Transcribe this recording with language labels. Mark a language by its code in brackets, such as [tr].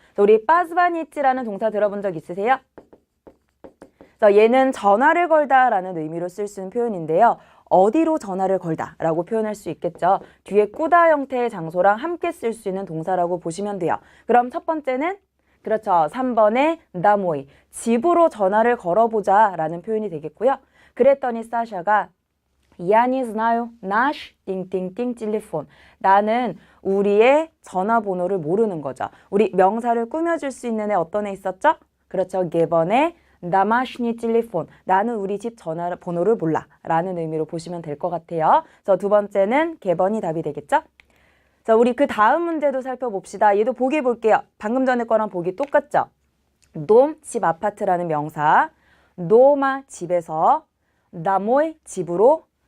[ko] 자, 우리 빠즈바니치라는 동사 들어본 적 있으세요? 자, 얘는 전화를 걸다라는 의미로 쓸 수 있는 표현인데요. 어디로 전화를 걸다라고 표현할 수 있겠죠. 뒤에 꾸다 형태의 장소랑 함께 쓸 수 있는 동사라고 보시면 돼요. 그럼 첫 번째는 그렇죠. 3번의 나모이, 집으로 전화를 걸어보자 라는 표현이 되겠고요. 그랬더니 사샤가 [ru] Я не знаю наш 띵띵띵 телефон. [ko] 나는 우리의 전화번호를 모르는 거죠. 우리 명사를 꾸며줄 수 있는 애 어떤 애 있었죠? 그렇죠. 개번의 [ru] домашний телефон. [ko] 나는 우리 집 전화번호를 몰라 라는 의미로 보시면 될 것 같아요. 그래서 두 번째는 개번이 답이 되겠죠? 자, 우리 그 다음 문제도 살펴봅시다. 얘도 보기 볼게요. 방금 전에 거랑 보기 똑같죠? 돔, 집, 아파트라는 명사. 노마, 집에서. 나모이, 집으로.